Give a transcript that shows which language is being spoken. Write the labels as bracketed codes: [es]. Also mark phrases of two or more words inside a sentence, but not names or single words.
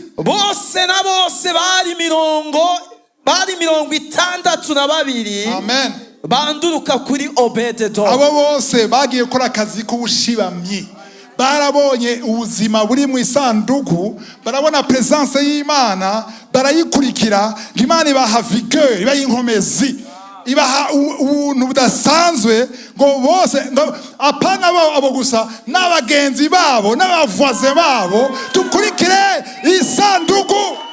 [rn] Bose na bose bari 62. Amen. Banduruka kuri Obed-Edom. Abo bose bagiye gukora akazi k'ubushibamyi. Barabonye ubuzima buri mu isanduku, barabona presence y'Imana, barayikurikira. Imana ibaha vigueur, ibaha inkomezi, ibaha ubuntu budasanzwe ngo bose apana abo gusa n'abagenzi babo n'abavoise babo tukurikire isanduku.